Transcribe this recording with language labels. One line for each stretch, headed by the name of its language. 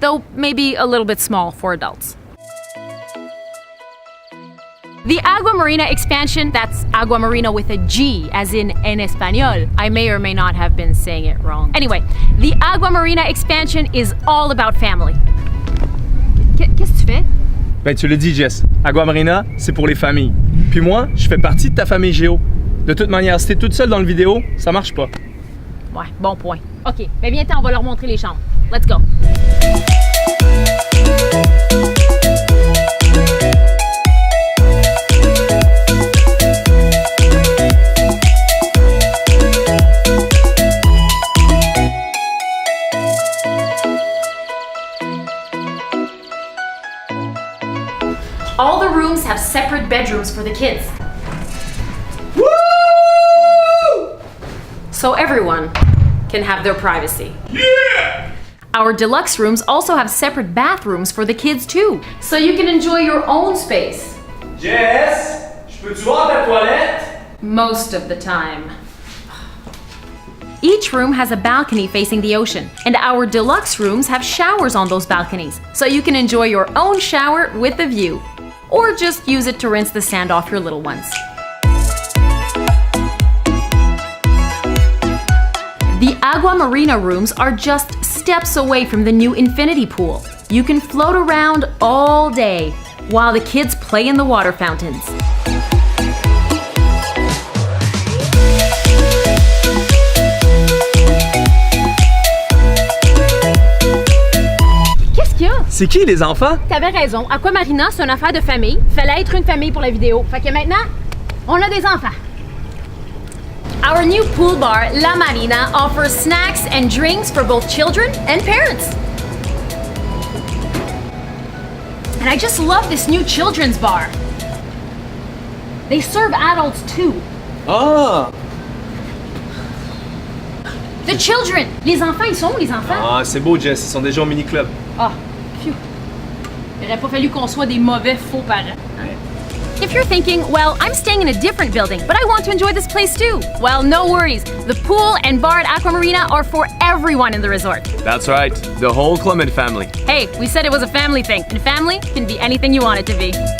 English: Though maybe a little bit small for adults. The Aguamarina expansion, that's Aguamarina with a G, as in español. I may or may not have been saying it wrong. Anyway, the Aguamarina expansion is all about family.
French: Qu'est-ce que tu fais? Ben tu le dis, Jess. Aguamarina, c'est pour les familles. Puis moi, je fais partie de ta famille Géo. De toute manière, si t'es toute seule dans le vidéo, ça marche pas. Ouais, bon point. OK, mais viens-t'en, on va leur montrer les chambres.
English: Let's go. All the rooms have separate bedrooms for the kids. Woo! So everyone can have their privacy. Yeah! Our deluxe rooms also have separate bathrooms for the kids too, so you can enjoy your own space.
French: Jess, je peux-tu voir ta toilette?
English: Most of the time. Each room has a balcony facing the ocean, and our deluxe rooms have showers on those balconies, so you can enjoy your own shower with a view. Or just use it to rinse the sand off your little ones. The Aguamarina rooms are just steps away from the new infinity pool. You can float around all day while the kids play in the water fountains.
French: C'est qui les enfants? T'avais raison, Aguamarina, c'est une affaire de famille. Fallait être une famille pour la vidéo. Fait que maintenant, on a des enfants.
English: Our new pool bar, La Marina, offers snacks and drinks for both children and parents. And I just love this new children's bar. They serve adults too. Ah! The children!
French: Les enfants, ils sont où les enfants? Ah, c'est beau, Jess, ils sont déjà au mini-club. Ah, phew. Il aurait pas fallu qu'on soit des mauvais faux parents.
English: If you're thinking, well, I'm staying in a different building, but I want to enjoy this place too. Well, no worries. The pool and bar at Aguamarina are for everyone in the resort. That's right, the whole Club Med family. Hey, we said it was a family thing, and family can be anything you want it to be.